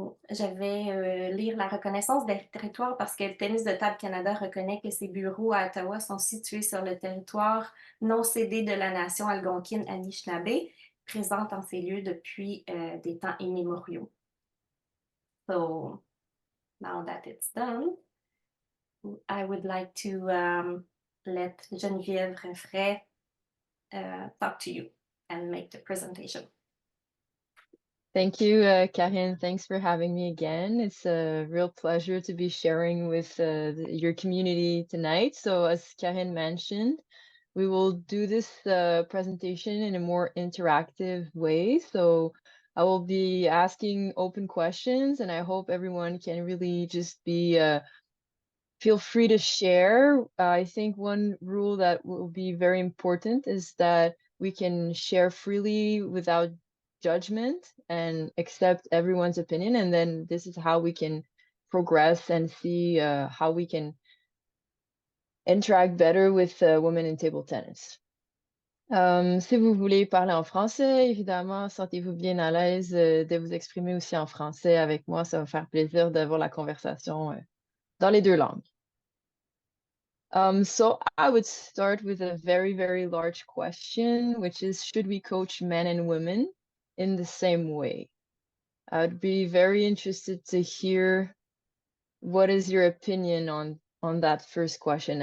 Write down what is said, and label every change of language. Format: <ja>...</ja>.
<fr>Je vais lire la reconnaissance des territoires parce que le Tennis de Table Canada reconnaît que ses bureaux à Ottawa sont situés sur le territoire non cédé de la nation algonquine Anishinaabe, présente en ces lieux depuis des temps immémoriaux.</fr> <en>So, now that it's done, I would like to let Geneviève Rinfray talk to you and make the presentation. Thank you, Karine. Thanks for having me again. It's a real pleasure to be sharing with your community tonight. So as Karine mentioned, we will do this presentation in a more interactive way. So I will be asking open questions, and I hope everyone can really just be feel free to share. I think one rule that will be very important is that we can share freely without judgment and accept everyone's opinion. And then this is how we can progress and see how we can interact better with women in table tennis.</en> <fr>Si vous voulez parler en français, évidemment, sentez-vous bien à l'aise de vous exprimer aussi en français avec moi. Ça va faire plaisir d'avoir la conversation dans les deux langues.</fr> <en>So I would start with a very, very large question, which is, should we coach men and women in the same way? I'd be very interested to hear what is your opinion on that first question.</en>